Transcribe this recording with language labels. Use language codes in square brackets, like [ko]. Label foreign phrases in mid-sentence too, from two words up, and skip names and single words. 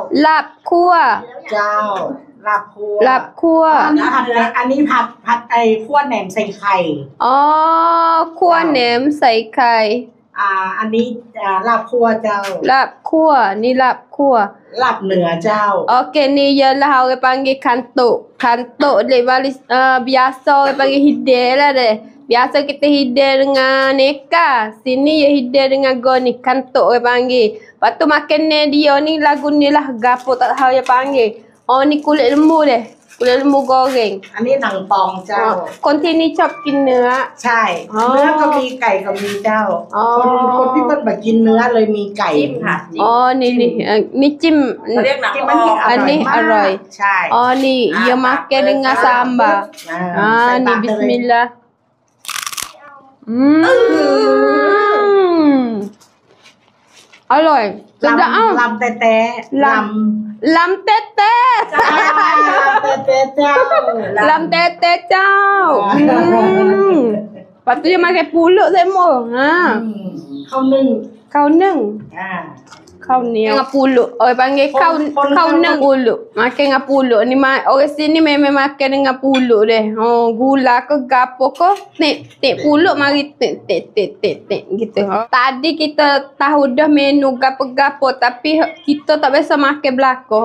[th] ลาบคั่ว เจ้าลาบคั่ว ลาบคั่ว อันนี้ผัดไอ้คั่วแหนมใส่ไข่ อ๋อคั่วแหนมใส่ไข่ อันนี้ลาบคั่วเจ้า ลาบคั่วนี่ลาบคั่ว ลาบเหนือเจ้า [ms] Okey ni ialah orang panggil kantuk. Kantuk dia biasa orang panggil hidel lah deh. Biasa kita hidel dengan neka. Sini ya hidel dengan goni. Kantuk orang panggil. Lepas tu makan ni dia ni lagu ni lah gapo tak tahu dia panggil. Oh ni kulit lembu deh. Kulit lembu goreng. [th] อันนี้หนังปองเจ้า คนที่นี่ชอบกินเนื้อ ใช่ เนื้อก็มีไก่ก็มีเจ้า คนที่เพิ่นมากินเนื้อเลยมีไก่ค่ะ อ๋อนี่นี่จิ้ม เรียกหนังปอง อันนี้อร่อย ใช่ อ๋อนี่ [ms] dia makan dengan sambal. Ni bismillah. Aloi. Sedap ah. [th] ลำแต่ลำ ลำแต่. ลำแต่เจ้า ลำแต่เจ้า. [ms] Lepas tu dia makan pulut semua. Ha. [th] ข้าวนึ่ง ข้าวนึ่ง. อ่า [ms] Kau ni dengan pulut. Orang panggil [th] ข้าวนึ่ง [ms] pulut. Makan dengan pulut. Ni orang sini memang makan dengan pulut deh. Oh, gula ke gapo ke. Tek pulut mari tek gitu. Tadi kita tahu dah menu gapo-gapo tapi kita tak biasa makan belaka.